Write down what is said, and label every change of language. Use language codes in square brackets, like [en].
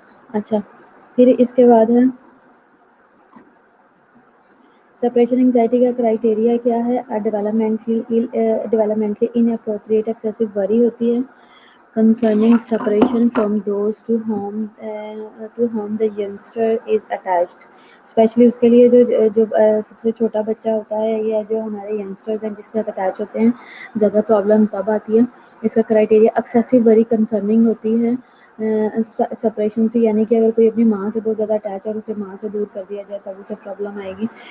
[ur] اچھا, پھر اس کے بعد ہے سپریشن انگزائٹی کا کرائٹیریا کیا ہے. [en] Developmentally inappropriate excessive worry ہوتی ہے concerning separation from those to whom the youngster is attached. [ur] Especially اس کے لیے جو سب سے چھوٹا بچہ ہوتا ہے یا جو ہمارے ینگسٹرز ہیں جس کے ساتھ اٹیچ ہوتے ہیں, زیادہ پرابلم تب آتی ہے. اس کا کرائٹیریا ایکسیسو وری کنسرننگ ہوتی ہے سپریشن سے, یعنی کہ اگر کوئی اپنی ماں سے بہت زیادہ اٹیچ ہے اور اسے ماں سے دور کر دیا جائے تب اسے پرابلم آئے گی.